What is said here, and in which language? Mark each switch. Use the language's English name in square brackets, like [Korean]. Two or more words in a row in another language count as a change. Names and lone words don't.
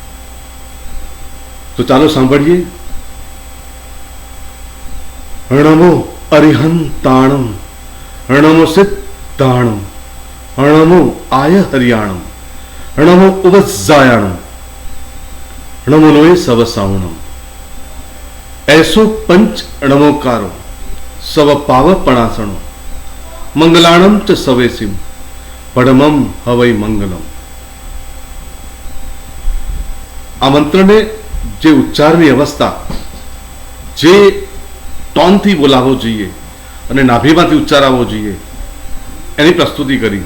[Gujarati] તો ચાલો સાંભળીએ. [Prakrit languages] णमो अरिहंताणम, णमो सिद्धाणम, णमो आय हरियाणम, णमो उपजायाणम, णमो लोय सवसावणम. ऐसो पंच णमोकारो सव पावपणासणो मंगलाणम च सवेसिम पडमम हवै मंगलम. [Gujarati] આ મંત્રને જે ઉચ્ચારની અવસ્થા, જે ટોનથી બોલાવવો જોઈએ અને નાભીમાંથી ઉચ્ચારાવવો જોઈએ, એની પ્રસ્તુતિ કરી.